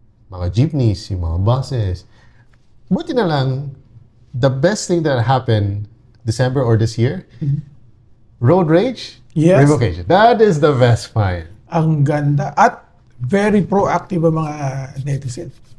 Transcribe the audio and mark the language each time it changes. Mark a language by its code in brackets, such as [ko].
[tl] Mga jeepneys, yung mga buses. Buti na lang, [en] the best thing that happened December or this year, road rage, Yes. revocation. That is the best fine. [tl] Ang ganda. At [en] very proactive [tl] ang mga netizen.